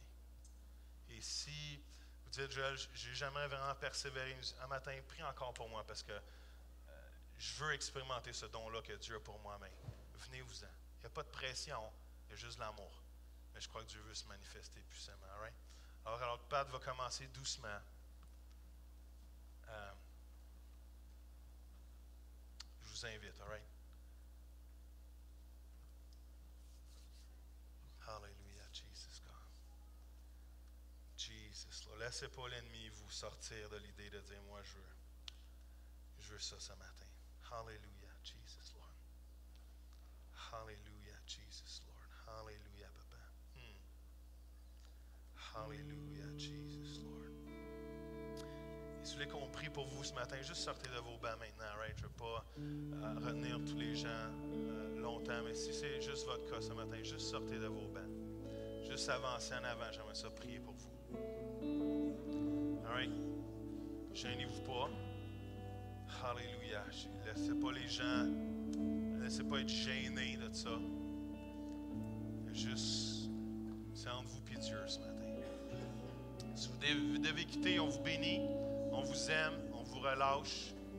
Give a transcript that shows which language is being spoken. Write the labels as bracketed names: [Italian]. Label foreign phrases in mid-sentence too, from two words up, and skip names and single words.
[French] Et si vous dites, Joël, j'aimerais vraiment persévérer un matin, prie encore pour moi parce que je veux expérimenter ce don-là que Dieu a pour moi-même. Venez-vous-en. Il n'y a pas de pression, il y a juste l'amour. Mais je crois que Dieu veut se manifester puissamment. Right? Alors que Pat va commencer doucement. Je vous invite, [English] all right? Hallelujah, Jesus God. Jesus, Lord. [French] Laissez pas l'ennemi vous sortir de l'idée de dire, moi, je veux ça ce matin. [English] Hallelujah, Jesus, Lord. Hallelujah, Jesus, Lord. Hallelujah, Papa. Hallelujah, Jesus, Lord. [French] Et si vous voulez qu'on prie pour vous ce matin, juste sortez de vos bancs maintenant, right? Je ne veux pas retenir tous les gens longtemps, mais si c'est juste votre cas ce matin, juste sortez de vos bancs. Juste avancez en avant, j'aimerais ça prier pour vous. [English] All right? [French] Gênez-vous pas. Hallelujah. Laissez pas les gens, laissez pas être gênés de ça. Juste, c'est entre vous et Dieu ce matin. Si vous devez quitter, on vous bénit, on vous aime, on vous relâche.